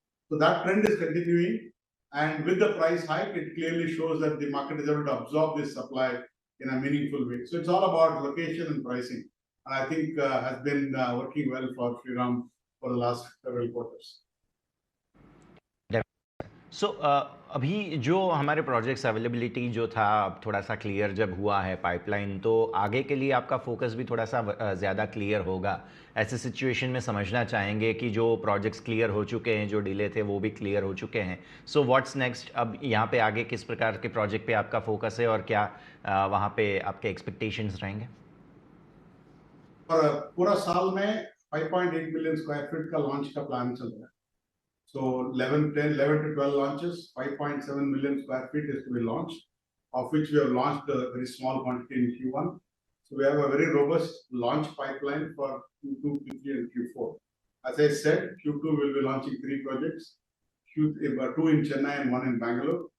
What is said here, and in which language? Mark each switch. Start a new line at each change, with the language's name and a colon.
English: So that trend is continuing, and with the price hike, it clearly shows that the market is able to absorb this supply in a meaningful way. So it's all about location and pricing, and I think has been working well for Shriram for the last several quarters.
Hindi: सो अभी जो हमारे projects availability जो था, अब थोड़ा सा clear जब हुआ है पाइपलाइन, तो आगे के लिए आपका फोकस भी थोड़ा सा ज़्यादा क्लियर होगा. ऐसे सिचुएशन में समझना चाहेंगे कि जो प्रोजेक्ट्स क्लियर हो चुके हैं, जो डिले थे वो भी क्लियर हो चुके हैं. So
English: What's next?
Hindi: अब यहाँ पे आगे किस प्रकार के प्रोजेक्ट पे आपका फोकस है और क्या वहाँ पे आपके एक्सपेक्टेशंस रहेंगे? और पूरा साल में 5.8 मिलियन स्क्वायर फीट का लॉन्च का प्लान चल रहा है.
English: So 11 to 12 launches, 5.7 million square feet is to be launched, of which we have launched a very small quantity in Q1. So we have a very robust launch pipeline for Q2, Q3, and Q4. As I said, Q2 will be launching 3 projects, 2 in Chennai and 1 in Bengaluru.